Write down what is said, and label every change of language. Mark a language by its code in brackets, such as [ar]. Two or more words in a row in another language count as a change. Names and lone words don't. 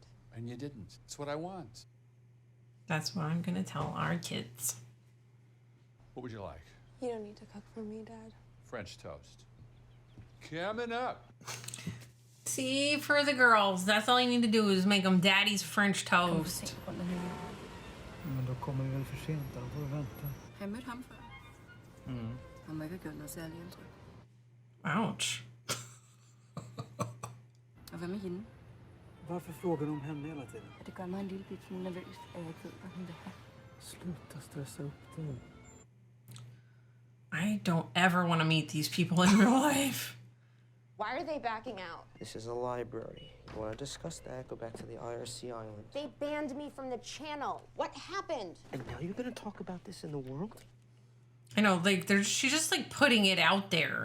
[en] And you didn't. It's what I want. That's what I'm gonna tell our kids. What would you like? You don't need to cook for me, Dad. French toast. Coming up. See, for the girls, that's all you need to do is make them daddy's French toast. [sv] Men då kommer vi väl för sent, då får vi vänta. [da] Har jag mødt ham før? Han må ikke have gjort noget særligt indtryk. Ouch. Og hvad med hende? [sv] Varför frågar du om henne hela tiden? [da] Det gør mig en lille bit smule nervøs, at jeg ikke ved, hvad hun vil have. [sv] Sluta stressa upp dig. [en] I don't ever want to meet these people in real life. Why are they backing out? This is a library. You want to discuss that, go back to the IRC island. They banned me from the channel. What happened? And now you're going to talk about this in the world? I know, like, she's just, like, putting it out there.